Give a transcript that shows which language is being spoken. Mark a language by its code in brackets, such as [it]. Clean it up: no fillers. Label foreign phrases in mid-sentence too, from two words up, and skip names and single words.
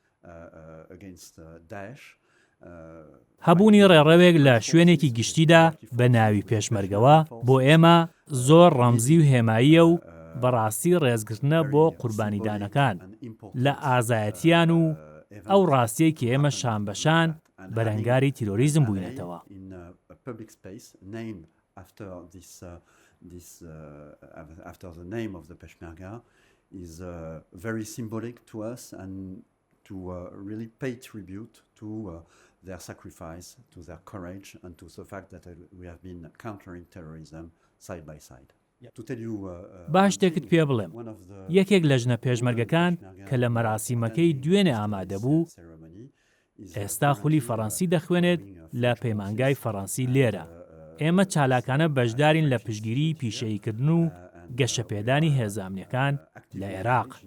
[ckb] هەبوونی ڕێرەوێک لە شوێنێکی گشتیدا بەناوی پێشمەرگەوە بۆ ئێمە زۆر ڕەمزی و هێماییە و بەڕاستی ڕێزگرتنە بۆ قوربانیدانەکان لە ئازایەتیان و ئەو ڕاستیەی کە ئێمە شان بەشان بەرەنگاری تیرۆریزم بووینەتەوە [en] after the name of the Peshmerga is very symbolic to us and to really pay tribute to their sacrifice, to their courage and to the fact that we have been countering terrorism side by side. [ckb] باش تێکت پێ بڵێم یەکێک لە ژنە پێشمەرگەکان کە لە مەراسیمەکەی دوێنێ ئامادە بوو ئێستا خولی فەڕەنسی دەخوێنێت لە پەیمانگای فەڕەنسی لێرە ئێمە چالاکانە بەشدارین لە پشگیری پیشەییکردن و گەشەپێدانی هێزامنیەکان لە عێراق